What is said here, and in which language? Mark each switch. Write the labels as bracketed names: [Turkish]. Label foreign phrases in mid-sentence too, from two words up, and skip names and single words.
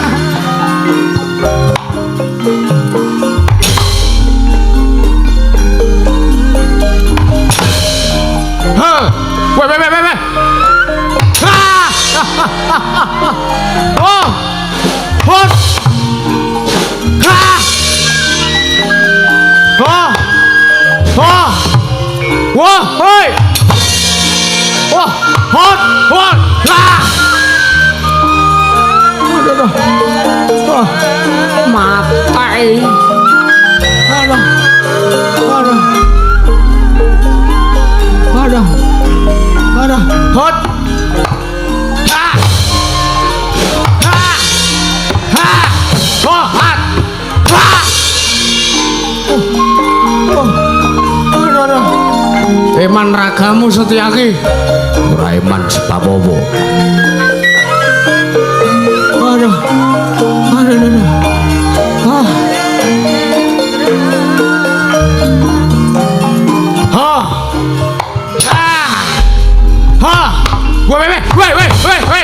[Javanese] Ha! Weh. Ha! Oh! Hot! Ha! Oh! Oh! Wah, hoi! Wah, hot! Hot! Lah! Aduh. Wah, matai. Aduh. Hot. Ha. Ha. Ha. Oh, hot. Ha. Aduh. Eman ragamu Setyaki. Ora eman sepapopo. Aduh. Ah. Weh.